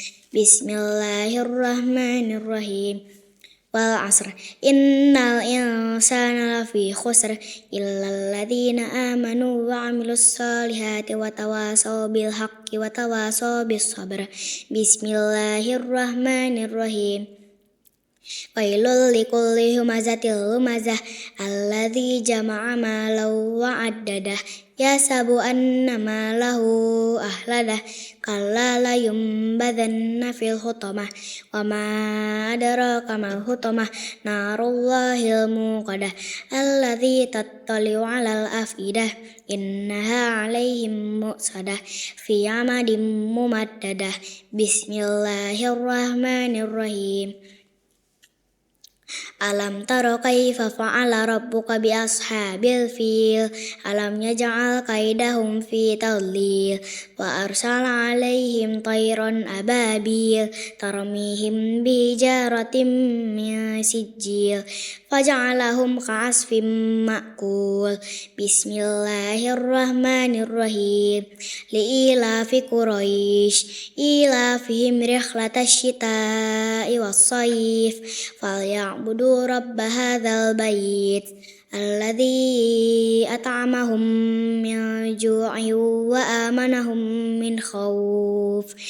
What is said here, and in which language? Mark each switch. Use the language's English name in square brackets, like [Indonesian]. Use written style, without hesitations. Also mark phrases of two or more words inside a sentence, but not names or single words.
[Arabic] بسم الله الرحمن الرحيم. والعصر إن الإنسان لفي خسر إلا الذين آمنوا وعملوا الصالحات وتواصوا بالحق وتواصوا بالصبر. Bismillahirrahmanirrahim. ويل لكل همزة لمزة الذي جمع مالا وعدده يحسب أن ماله أخلده كلا لينبذن في الحطمة وما أدراك ما الحطمة نار الله الموقدة التي تطلع على الأفئدة إنها عليهم مؤصدة في عمد ممددة. Bismillahirrahmanirrahim. ألم تر كيف فعل ربك بأصحاب الفيل ألم يجعل كيدهم في تضليل وأرسل عليهم طيرا أبابيل ترميهم بحجارة من سجيل, فجعلهم كعصف مأكول. بسم الله الرحمن الرحيم. لإيلاف قريش إيلافهم رحلة الشتاء والصيف فليعبدوا رب هذا البيت الذي أطعمهم من جوع وآمنهم من خوف.